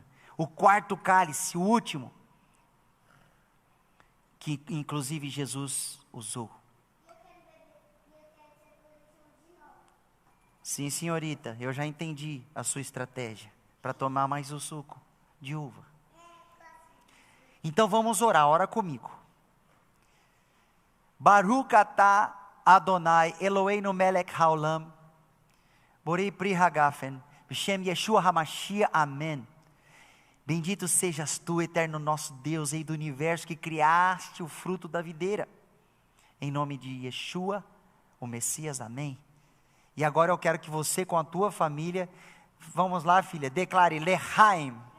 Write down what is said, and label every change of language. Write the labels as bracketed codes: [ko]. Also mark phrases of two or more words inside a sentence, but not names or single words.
[pt] O quarto cálice, o último, que inclusive Jesus usou. Sim, senhorita, eu já entendi a sua estratégia para tomar mais o suco de uva. Então vamos orar, ora comigo. [he] ברוך אתה אדוני אלוהינו מלך העולם בורא פרי הגפן בשם ישוע המשיח, [pt] amém. Bendito sejas tu, eterno nosso Deus, Rei do universo, que criaste o fruto da videira. Em nome de Yeshua, o Messias, amém. E agora eu quero que você com a tua família, vamos lá filha, declare Lehaim.